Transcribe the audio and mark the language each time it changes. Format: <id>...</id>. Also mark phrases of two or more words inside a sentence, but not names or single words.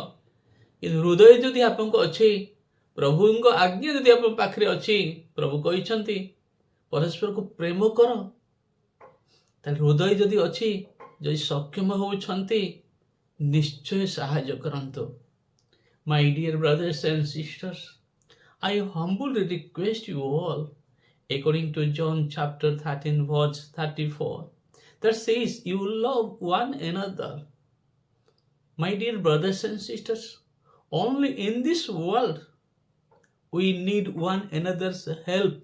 <or>କିନ୍ତୁ ହୃଦୟ ଯଦି ଆପଣଙ୍କ ଅଛି, ପ୍ରଭୁଙ୍କ ଆଜ୍ଞା ଯଦି ଆପଣଙ୍କ ପାଖରେ ଅଛି, ପ୍ରଭୁ କହିଛନ୍ତି ପରସ୍ପରକୁ ପ୍ରେମ କର, ତାହେଲେ ହୃଦୟ ଯଦି ଅଛି, ଯଦି ସକ୍ଷମ ହେଉଛନ୍ତି, ନିଶ୍ଚୟ ସାହାଯ୍ୟ କରନ୍ତୁ।</or> <en>My dear brothers and sisters, I humbly request you all, according to John chapter 13 verse 34, that says you love one another. My dear brothers and sisters, only in this world we need one another's help.</en>